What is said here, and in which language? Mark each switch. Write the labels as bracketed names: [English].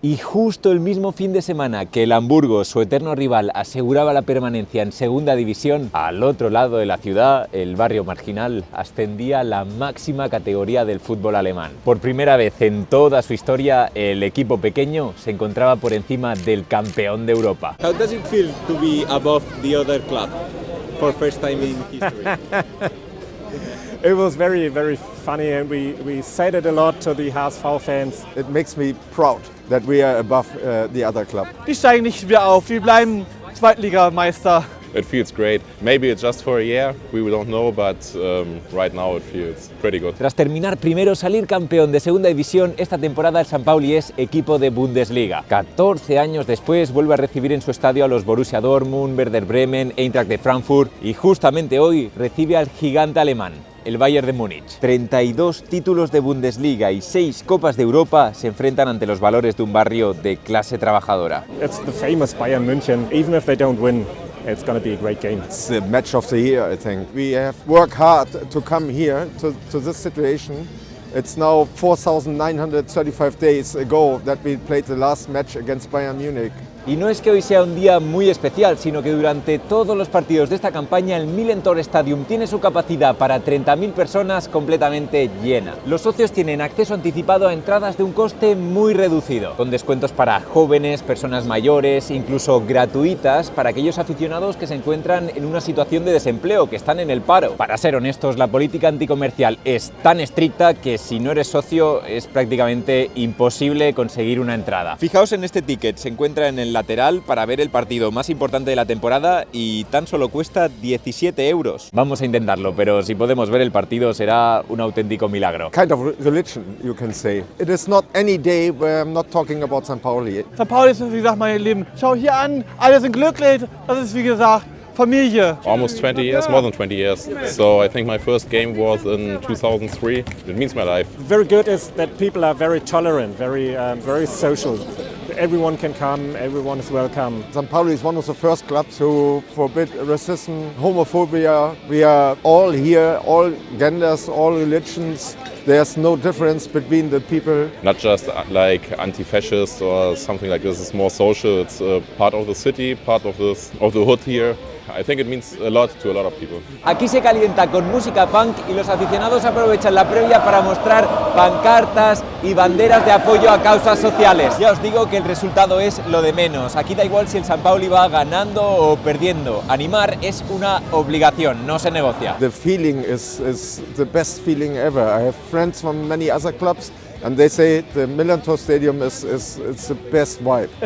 [Spanish] Y justo el mismo fin de semana que el Hamburgo, su eterno rival, aseguraba la permanencia en segunda división, al otro lado de la ciudad, el barrio marginal ascendía a la máxima categoría del fútbol alemán. Por primera vez en toda su historia, el equipo pequeño se encontraba por encima del campeón de Europa. [English] How does it feel to be above the other club for first time in history? It was very, very funny, and we said it a lot to the HSV fans. It makes me proud that we are above the other club. [German] Die steigen nicht wieder auf, wir bleiben Zweitligameister. [English] It feels great. Maybe it's just for a year, we don't know, but right now it feels pretty good. [Spanish] Tras terminar primero, salir campeón de segunda división, esta temporada el San Pauli es equipo de Bundesliga. 14 años después vuelve a recibir en su estadio a los Borussia Dortmund, Werder Bremen, Eintracht de Frankfurt y justamente hoy recibe al gigante alemán. el Bayern de Múnich. 32 títulos de Bundesliga y 6 Copas de Europa se enfrentan ante los valores de un barrio de clase trabajadora. [English] It's the famous Bayern München. Even if they don't win, it's going to be a great game. It's the match of the year, I think. We have worked hard to come here to this situation. It's now 4,935 days ago that we played the last match against Bayern Munich. [Spanish] Y no es que hoy sea un día muy especial, sino que durante todos los partidos de esta campaña el Millentor Stadium tiene su capacidad para 30.000 personas completamente llena. Los socios tienen acceso anticipado a entradas de un coste muy reducido, con descuentos para jóvenes, personas mayores, incluso gratuitas para aquellos aficionados que se encuentran en una situación de desempleo, que están en el paro. Para ser honestos, la política anticomercial es tan estricta que si no eres socio es prácticamente imposible conseguir una entrada. Fijaos en este ticket, se encuentra en el lateral para ver el partido más importante de la temporada y tan solo cuesta 17 euros. Vamos a intentarlo, pero si podemos ver el partido será un auténtico milagro. [English] Kind of religion, you can say. It is not any day where I'm not talking about St. Pauli. St. [German] Pauli ist, wie gesagt, mein Leben. Schau hier an, alle sind glücklich. Das ist, wie gesagt, Familie. [English] Almost 20 years, more than 20 years. So I think my first game was in 2003. It means my life. Very good is that people are very tolerant, very social. Everyone can come, everyone is welcome. St. Pauli is one of the first clubs who forbid racism, homophobia. We are all here, all genders, all religions. There's no difference between the people. Not just like anti-fascist or something like this. It's more social. It's part of the city, part of the hood here. I think it means a lot to a lot of people. [Spanish] Aquí se calienta con música punk y los aficionados aprovechan la previa para mostrar pancartas y banderas de apoyo a causas sociales. Ya os digo que el resultado es lo de menos. Aquí da igual si el St. Pauli va ganando o perdiendo. Animar es una obligación, no se negocia. [English] The feeling is the best feeling ever. I have friends from many other clubs. And they say the Millentor Stadium is the best vibe.